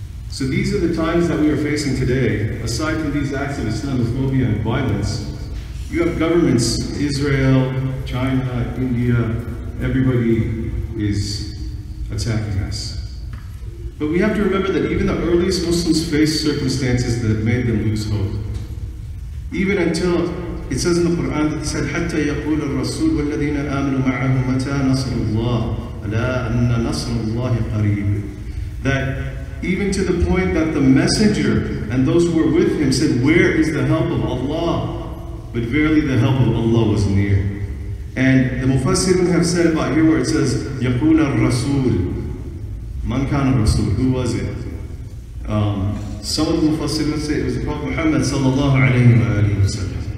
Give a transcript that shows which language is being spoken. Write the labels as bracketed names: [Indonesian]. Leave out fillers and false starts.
[English] So these are the times that we are facing today. Aside from these acts of Islamophobia and violence, you have governments, Israel, China, India, everybody is attacking us. But we have to remember that even the earliest Muslims faced circumstances that made them lose hope. Even until, it says in the Qur'an that it said, [Arabic] حَتَّى يَقُولَ الرَّسُولُ وَالَّذِينَ آمَنُوا مَعَهُ مَتَى نَصْرُ اللَّهِ أَلَا أَنَّ نَصْرَ اللَّهِ قَرِيبٌ. [English] That even to the point that the messenger and those who were with him said, where is the help of Allah? But verily the help of Allah was near. And the Mufassirun have said about here where it says, [Arabic] يَقُولَ الرَّسُولُ. Man kana Rasul, [English] who was it? Some of the Mufassirun say it was the Prophet Muhammad sallallahu alayhi wa sallam.